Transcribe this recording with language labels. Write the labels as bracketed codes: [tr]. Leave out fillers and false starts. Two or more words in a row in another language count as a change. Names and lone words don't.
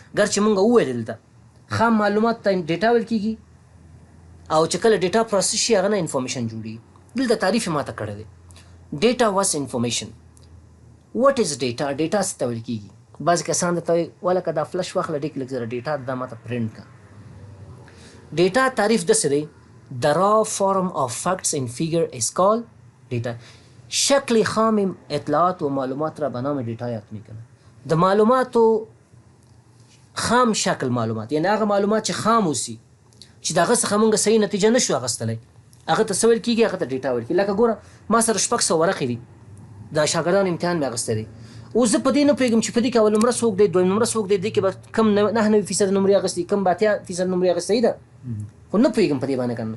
[ps] ګرچې موږ وویل دلته خام معلومات ته ډیټا ویل کېږي، او چې کله ډیټا پروسس شي هغه نه انفارمیشن جوړېږي. دلته تعریف یې ما ته کړی دی. [en] Data vs information. What is data? [ps] ډیټا څه ته ویل کېږي؟ بعضې کسان درته وایي ولکه دا فلش واخله ډېر لږ زره ډیټا دا ما ته پرنټ کړه. ډیټا تعریف داسې دی: [en] the raw form of facts in figure is called data. [fa] شکل خام اطلاعات و معلومات را به نام ډیټا یاد میکنه. [ps] د معلوماتو خام شکل معلومات، یعنی هغه معلومات چې خام اوسي چې د هغه څخه موږ صحیح نتیجه نشو اخیستلی، هغه ته څه ویل کېږي؟ هغه ته ډیټا ویل کېږي. لکه ګوره ما سره 600 ورقې دي، د شاګردانو امتحان مې اخیستی دی، اوس زه په دې نه پوهېږم چې په دې کې اول نمره څوک دی، دویم نمره څوک دی، دې کې به کم 99% نمرې اخیستي، کم به 80% نمرې اخیستې ده، خو نه پوهېږم په دې باندې که نه.